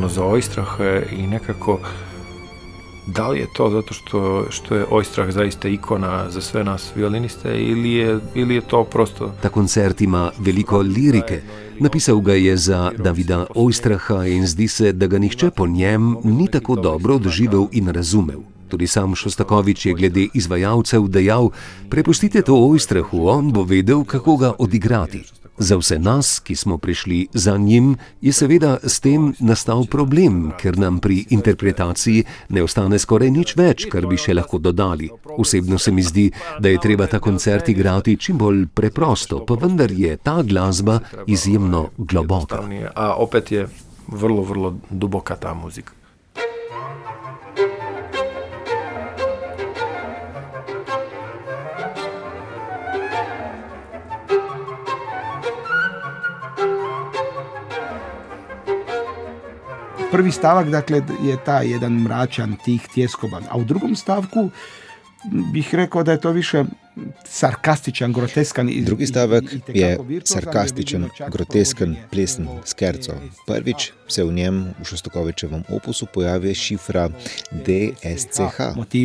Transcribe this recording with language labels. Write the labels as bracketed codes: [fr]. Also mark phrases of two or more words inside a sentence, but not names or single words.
[hr] za Oistrach i nekako Da li je to zato što je Oistrach zaista ikona za sve nas violiniste ili je to prosto... [sl] Ta koncert ima veliko lirike. Napisal ga je za Davida Oistracha in zdi se, da ga nihče po njem ni tako dobro doživel in razumel. Tudi sam Šostakovič je glede izvajalcev dejal: prepustite to Oistrachu, on bo vedel, kako ga odigrati. Za vse nas, ki smo prišli za njim, je seveda s tem nastal problem, ker nam pri interpretaciji ne ostane skoraj nič več, kar bi še lahko dodali. Osebno se mi zdi, da je treba ta koncert igrati čim bolj preprosto, pa vendar je ta glasba izjemno globoka. [hr] A opet je vrlo, vrlo duboka ta muzika. Prvi stavak, dakle, je ta jedan mračan, tih, tjeskoban, a u drugom stavku bih rekao da je to više sarkastičan, groteskan. [sl] Drugi stavek je sarkastičen, grotesken plesen skerco. Prvič se v njem v Šostakovičevem opusu pojavi šifra DSCH.